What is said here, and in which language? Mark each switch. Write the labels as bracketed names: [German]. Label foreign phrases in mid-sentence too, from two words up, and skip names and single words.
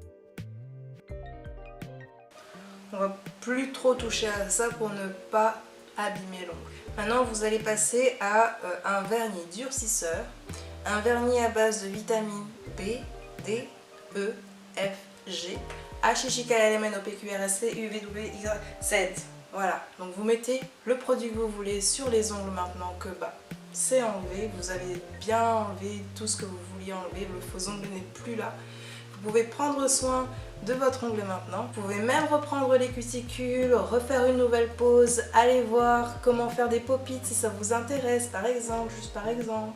[French] On va plus trop toucher à ça pour ne pas abîmer l'ongle. Maintenant vous allez passer à un vernis durcisseur, un vernis à base de vitamines B, D, E, F, G, H, I, J, K, L, M, N, O, P, Q, R, S, T, U, V, W, X, Z. Voilà, donc vous mettez le produit que vous voulez sur les ongles maintenant que c'est enlevé, vous avez bien enlevé tout ce que vous vouliez enlever, le faux ongle n'est plus là. Vous pouvez prendre soin de votre ongle maintenant. Vous pouvez même reprendre les cuticules, refaire une nouvelle pose, aller voir comment faire des pop-it si ça vous intéresse par exemple, juste par exemple.